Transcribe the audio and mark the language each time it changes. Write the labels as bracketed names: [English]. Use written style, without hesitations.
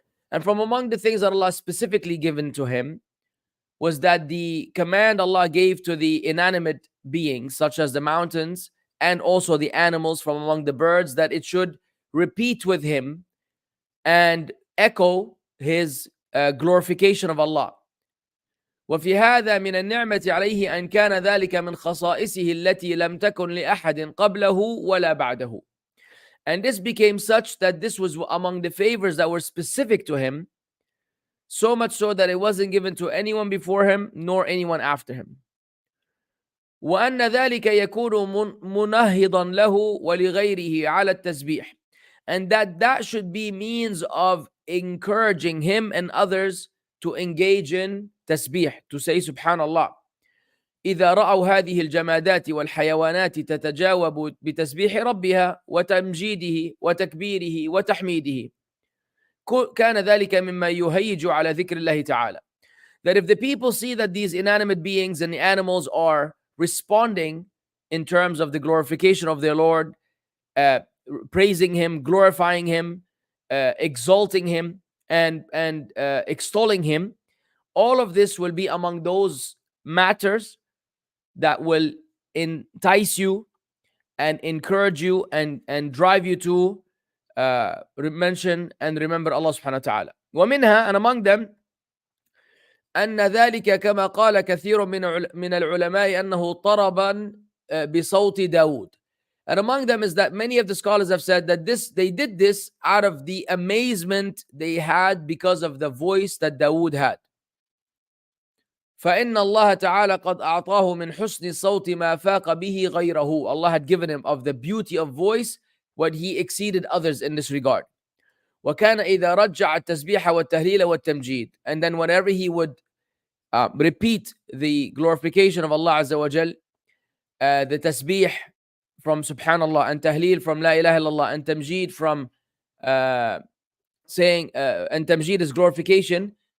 [English] And from among the things that Allah specifically given to him was that the command Allah gave to the inanimate beings, such as the mountains and also the animals from among the birds, that it should repeat with him and echo his glorification of Allah. [Arabic] وفي هذا من النعمة عليه أن كان ذلك من خصائصه التي لم تكن لأحد قبله ولا بعده. [English] And this became such that this was among the favors that were specific to him, so much so that it wasn't given to anyone before him nor anyone after him. [Arabic] وأن ذلك يكون منهضا له ولغيره على التسبيح. [English] And that should be means of encouraging him and others to engage in tasbih, to say subhanallah. [Arabic] إذا رأوا هذه الجمادات والحيوانات تتجاوب بتسبيح ربها وتمجيده وتكبيره وتحميده كان ذلك مما يهيج على ذكر الله تعالى. [English] That if the people see that these inanimate beings and the animals are responding in terms of the glorification of their Lord, praising him, glorifying him, exalting him, and extolling him, all of this will be among those matters that will entice you and encourage you and drive you to mention and remember Allah subhanahu wa ta'ala. [Arabic] ومنها, [English] and among them, [Arabic] أن ذلك كما قال كثير من العلماء أنه طربا بصوت داود. [English] And among them is that many of the scholars have said that they did this out of the amazement they had because of the voice that Dawood had. [Arabic] فإن الله تعالى قد أعطاه من حسن الصوت ما فاق به غيره. [English] Allah had given him of the beauty of voice what he exceeded others in this regard. [Arabic] وكان إذا رجع التسبيح والتهليل والتمجيد. [English] And then whenever he would repeat the glorification of Allah Azza wa Jal, the tasbih from subhanallah, and tahleel from la ilaha illallah, and tamjeed from saying and tamjid is glorification.